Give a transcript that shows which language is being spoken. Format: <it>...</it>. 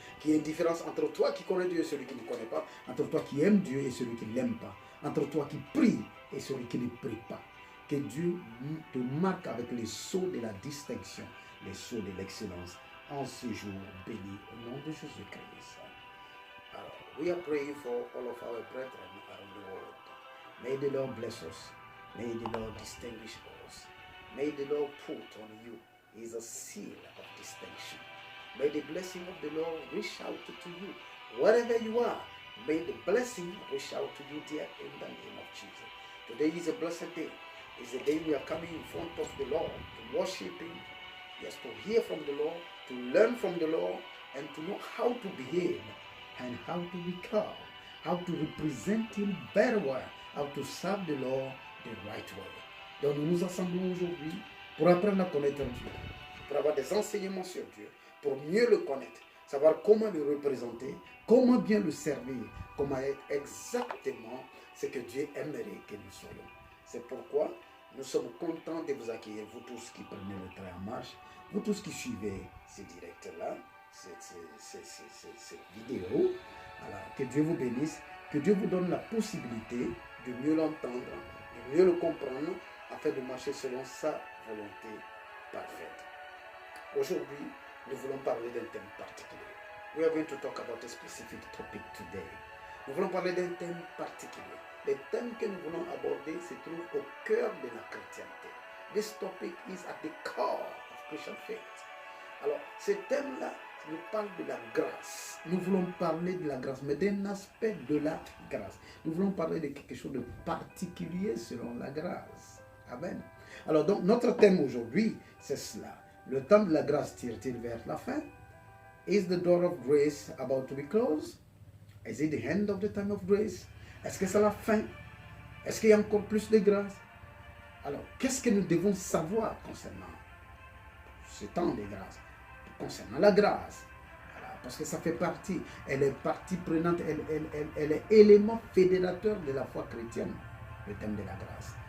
<fr>Qu'il y ait une différence entre toi qui connais Dieu et celui qui ne connaît pas, entre toi qui aime Dieu et celui qui ne l'aime pas, entre toi qui prie et celui qui ne prie pas. Que Dieu te marque avec les sceaux de la distinction, les sceaux de l'excellence, en ce jour béni au nom de Jésus-Christ.</fr> <en>Alors, we are praying for all of our brethren around the world. May the Lord bless us. May the Lord distinguish us. May the Lord put on you is a seal of distinction. May the blessing of the Lord reach out to you. Wherever you are, may the blessing reach out to you dear in the name of Jesus. Today is a blessed day. It's a day we are coming in front of the Lord to worship Him. Yes, to hear from the Lord, to learn from the Lord, and to know how to behave and how to become, how to represent Him very well, how to serve the Lord the right way.</en> <fr>Donc nous nous assemblons aujourd'hui pour apprendre à connaître Dieu, pour avoir des enseignements sur Dieu, pour mieux le connaître, savoir comment le représenter, comment bien le servir, comment être exactement ce que Dieu aimerait que nous soyons. C'est pourquoi nous sommes contents de vous accueillir, vous tous qui prenez le train en marche, vous tous qui suivez ces directs-là, cette vidéo. Alors, que Dieu vous bénisse, que Dieu vous donne la possibilité de mieux l'entendre, de mieux le comprendre, afin de marcher selon sa volonté parfaite. Aujourd'hui, nous voulons parler d'un thème particulier.</fr> <en>We are going to talk about a specific topic today.</en> <fr>Nous voulons parler d'un thème particulier. Le thème que nous voulons aborder se trouve au cœur de la chrétienté.</fr> <en>This topic is at the core of Christian faith.</en> <fr>Alors, ce thème-là nous parle de la grâce. Nous voulons parler de la grâce, mais d'un aspect de la grâce. Nous voulons parler de quelque chose de particulier selon la grâce. Amen. Alors, donc, notre thème aujourd'hui, c'est cela. Le temps de la grâce tire-t-il vers la fin?</fr> <en>Is the door of grace about to be closed? Is it the end of the time of grace?</en> <fr>Est-ce que c'est la fin? Est-ce qu'il y a encore plus de grâce? Alors, qu'est-ce que nous devons savoir concernant ce temps de grâce? Concernant la grâce. Alors, parce que ça fait partie, elle est partie prenante, elle est élément fédérateur de la foi chrétienne, le thème de la grâce.</fr>